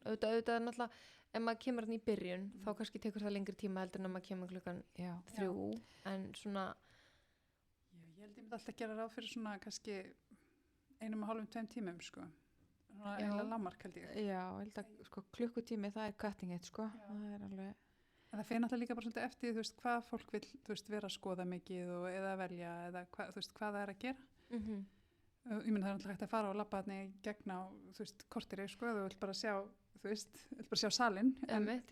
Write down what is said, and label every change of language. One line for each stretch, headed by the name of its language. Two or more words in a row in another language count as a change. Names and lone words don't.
Icelandic: Auðvitað náttúrulega, ef maður kemur hann í byrjun, þá kannski tekur það lengri tíma heldur en ef maður kemur klukkan Já. 3, en svona, Ég held ég myndi alltaf gera ráð fyrir svona kannski 1,5–2 tímum, sko. Svona Já. eiginlega lágmark held ég. Já, held að sko, klukkutími það er
English: cutting it,
Icelandic: sko. Já. Það er alveg, En það fyrir náttúrulega líka bara svolítið eftir, þú veist, hvað fólk vil, þú veist, vera að skoða mikið og eða velja, eða þú veist, hvað það er að gera. Ég myndi það er náttúrulega hægt að fara og labba þarna í gegn á, þú veist, korteri, sko, þú vilt bara sjá, þú veist, vilt bara sjá salinn, en Einmitt,